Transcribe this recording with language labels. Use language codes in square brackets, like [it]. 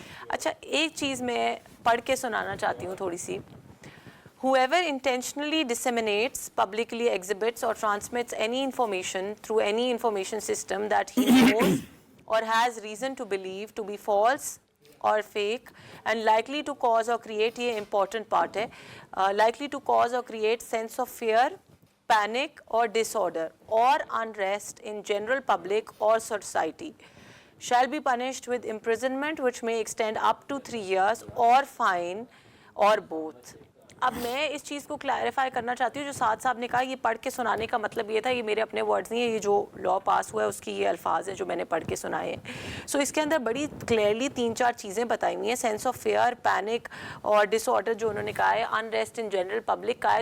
[hi] अच्छा, एक चीज़ मैं पढ़ के सुनाना चाहती हूँ थोड़ी सी. [en] Whoever intentionally disseminates, publicly exhibits or transmits any information through any information system that he knows or has reason to believe to be false or fake and likely to cause or create, [hi] ये important part है, [en] likely to cause or create sense of fear, panic or disorder or unrest in general public or society, shall be punished with imprisonment which may extend up to 3 years or fine or both. [hi] अब मैं इस चीज़ को clarify करना चाहती हूँ, जो साद साहब ने कहा ये पढ़ के सुनाने का मतलब ये था, ये मेरे अपने वर्ड्स नहीं है, ये जो लॉ पास हुआ है उसकी ये अल्फाज हैं जो मैंने पढ़ के सुनाए हैं. सो इसके अंदर बड़ी क्लियरली 3-4 चीज़ें बताई हुई हैं. सेंस ऑफ फेयर, पैनिक और डिसऑर्डर जो उन्होंने कहा है, अनरेस्ट इन जनरल पब्लिक का है.